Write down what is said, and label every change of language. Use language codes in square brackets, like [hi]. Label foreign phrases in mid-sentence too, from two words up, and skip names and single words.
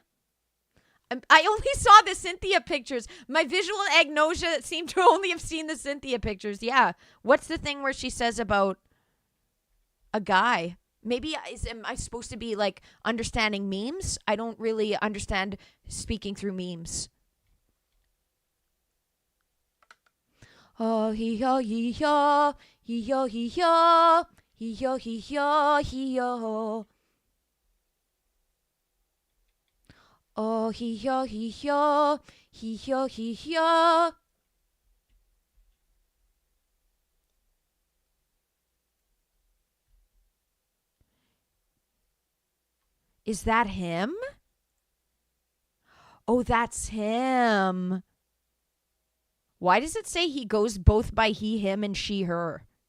[en] I only saw the Cynthia pictures. My visual agnosia seemed to only have seen the Cynthia pictures. Yeah. What's the thing where she says about a guy? Maybe am I supposed to be like understanding memes? I don't really understand speaking through memes. Oh, hee ho, hee ho, hee ho, hee ho, hee ho, hee ho, hee ho. Oh, hee ho, hee ho, hee ho, hee ho. Is that him? Oh, that's him. Why does it say he goes both by he, him, and she, her?